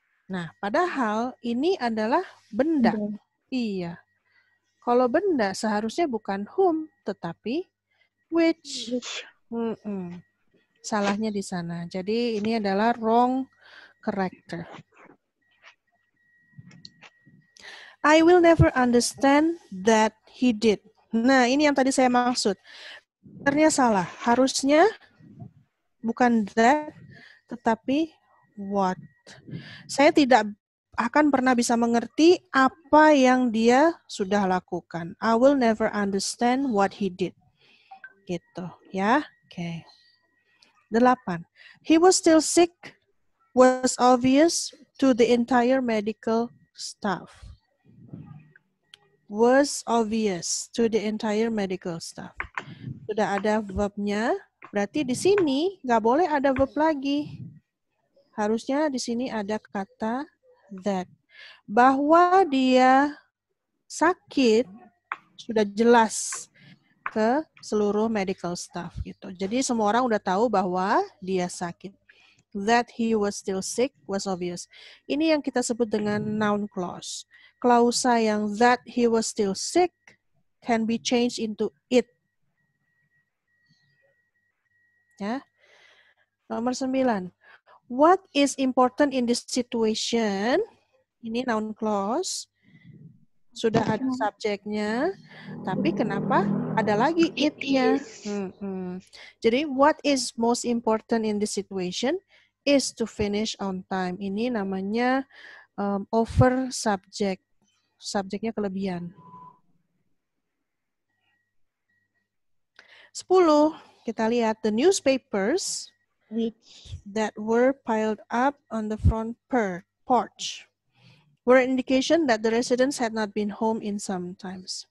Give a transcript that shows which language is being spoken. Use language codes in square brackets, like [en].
[id] Nah, padahal ini adalah benda. Iya. Kalau benda seharusnya bukan whom, tetapi which. Salahnya di sana. Jadi ini adalah wrong character. [en] I will never understand that he did. [id] Nah, ini yang tadi saya maksud. Sebenarnya salah. Harusnya bukan that, tetapi what. Saya tidak akan pernah bisa mengerti apa yang dia sudah lakukan. [en] I will never understand what he did. [id] Gitu, ya. Oke. [en] 8. He was still sick was obvious to the entire medical staff. Was obvious to the entire medical staff. [id] Sudah ada verbnya, berarti di sini nggak boleh ada verb lagi. Harusnya di sini ada kata that. Bahwa dia sakit sudah jelas ke seluruh medical staff gitu. Jadi semua orang udah tahu bahwa dia sakit. [en] That he was still sick was obvious. [id] Ini yang kita sebut dengan noun clause. Klausa yang [en] that he was still sick can be changed into it. [id] Ya. Nomor [en] 9. What is important in this situation? [id] Ini noun clause. Sudah ada subjeknya, tapi kenapa ada lagi it-nya? Jadi, [en] what is most important in this situation is to finish on time. [id] Ini namanya over subject. Subjeknya kelebihan. [en] 10. [id] Kita lihat [en] the newspapers that were piled up on the front porch were an indication that the residents had not been home in some times.